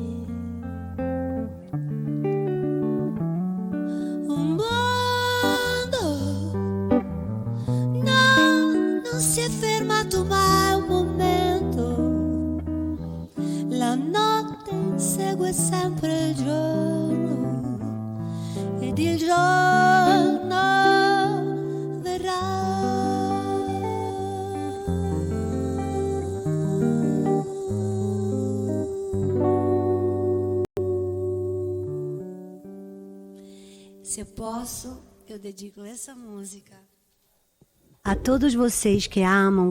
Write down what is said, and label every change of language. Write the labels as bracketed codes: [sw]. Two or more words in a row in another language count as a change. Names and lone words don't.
[it] Un mondo, no, non si è fermato mai un momento, la notte insegue sempre il giorno ed il giorno verrà. [pt] Se eu posso, eu dedico essa música a todos vocês que amam